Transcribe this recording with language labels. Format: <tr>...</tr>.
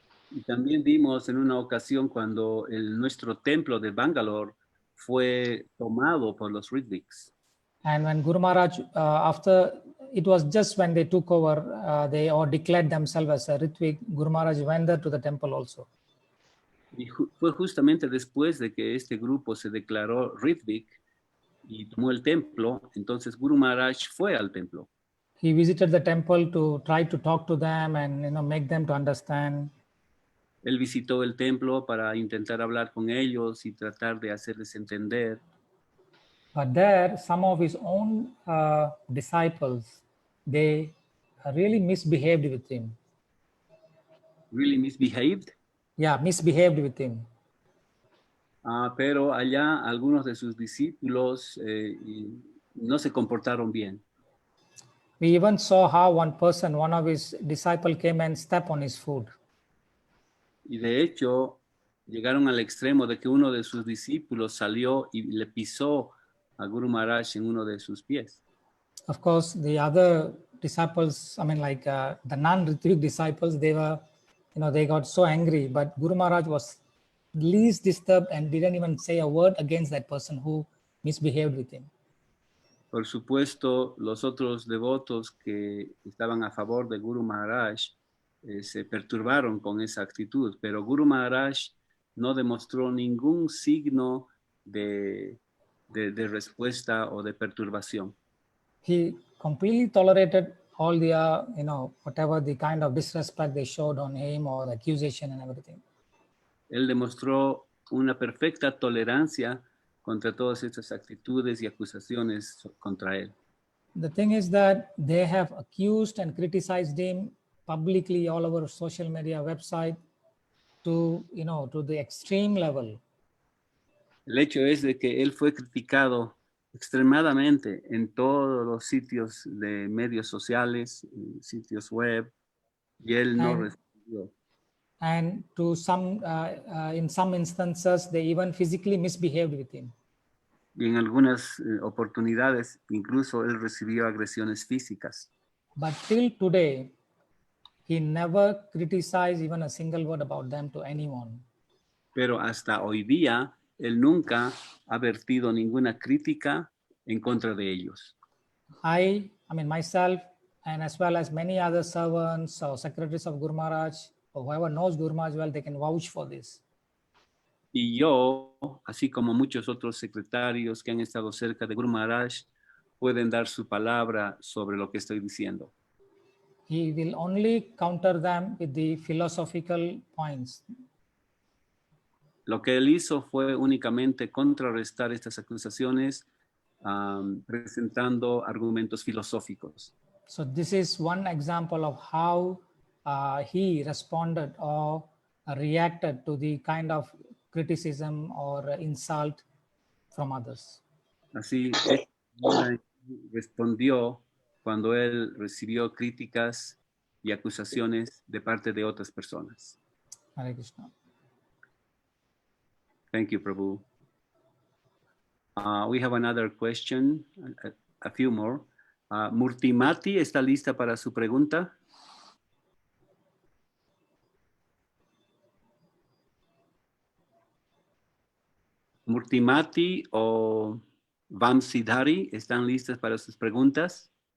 <es>Y también vimos en una ocasión cuando nuestro templo de Bangalore fue tomado por los Ritviks.</es> <en>And when Guru Maharaj, after, it was just when they took over, they all declared themselves as a Ritvik, Guru Maharaj went there to the temple also.</en> <es>Y fue justamente después de que este grupo se declaró Ritvik y tomó el templo, entonces Guru Maharaj fue al templo.</es> <en>He visited the temple to try to talk to them and make them to understand.</en> <es>Él visitó el templo para intentar hablar con ellos y tratar de hacerles entender.</es> <en>But there, some of his own disciples, they really misbehaved with him. Really misbehaved? Yeah, misbehaved with him.</en> <es>Pero allá algunos de sus discípulos no se comportaron bien.</es> <en>We even saw how one of his disciples came and stepped on his foot.</en> <es>Y de hecho, llegaron al extremo de que uno de sus discípulos salió y le pisó a Guru Maharaj en uno de sus pies.</es> <en>Of course, the other disciples, I mean, like the non-Ritvik disciples, they were, they got so angry, but Guru Maharaj was least disturbed and didn't even say a word against that person who misbehaved with him.</en> <es>Por supuesto, los otros devotos que estaban a favor de Guru Maharaj se perturbaron con esa actitud, pero Guru Maharaj no demostró ningún signo de respuesta o de perturbación.</es> <en>He completely tolerated all the, whatever the kind of disrespect they showed on him or the accusation and everything.</en> <es>Él demostró una perfecta tolerancia contra todas estas actitudes y acusaciones contra él.</es> <en>The thing is that they have accused and criticized him publicly all over social media website to the extreme level.</en> <es>El hecho es de que él fue criticado extremadamente en todos los sitios de medios sociales, sitios web, y él no respondió.</es> <en>And to some, in some instances, they even physically misbehaved with him.</en> <es>Y en algunas oportunidades, incluso él recibió agresiones físicas.</es> <en>But till today, he never criticized even a single word about them to anyone.</en> <es>Pero hasta hoy día, él nunca ha vertido ninguna crítica en contra de ellos.</es> <en>I mean, myself, and as well as many other servants or secretaries of Guru Maharaj, or whoever knows Guru Maharaj well, they can vouch for this.</en> <es>Y yo, así como muchos otros secretarios que han estado cerca de Guru Maharaj, pueden dar su palabra sobre lo que estoy diciendo.</es> <en>He will only counter them with the philosophical points.</en> <es>Lo que él hizo fue únicamente contrarrestar estas acusaciones presentando argumentos filosóficos.</es> <en>So this is one example of how he responded or reacted to the kind of criticism or insult from others.</en> <es>Así respondió cuando él recibió críticas y acusaciones de parte de otras personas.</es> <sa>Hare Krishna.</sa> <en>Thank you, Prabhu. We have another question, a few more.</en> <es>Murtimati, ¿está lista para su pregunta? Murtimati o Vamsidhari, ¿están listas para sus preguntas?</es>